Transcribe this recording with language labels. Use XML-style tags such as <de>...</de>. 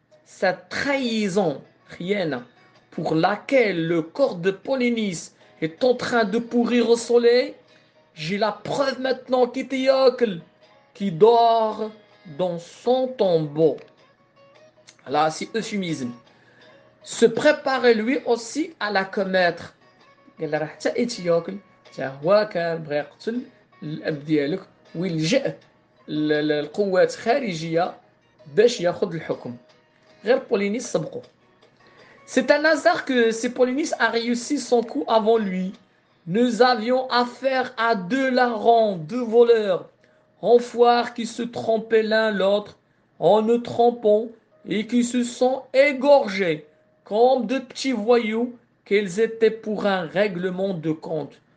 <fr>Cette trahison, rien, pour laquelle le corps de Polynice est en train de pourrir au soleil, j'ai la preuve maintenant qu'Étiocle, qui dort dans son tombeau. Là, c'est euphémisme. Se préparait lui aussi à la commettre.</fr> <ar>قال راه حتى ايتيوكل حتى هو كان بغى يقتل الاب ديالك ويلجأ للقوات خارجيه باش ياخذ الحكم غير بولينيس سبقه.</ar> <fr>C'est un hasard que c'est Polynice a réussi son coup avant lui. Nous avions affaire à deux larrons, deux voleurs, enfoirés qui se trompaient l'un l'autre en nous trompant et qui se sont égorgés comme de petits voyous qu'ils étaient pour un règlement de compte.</fr>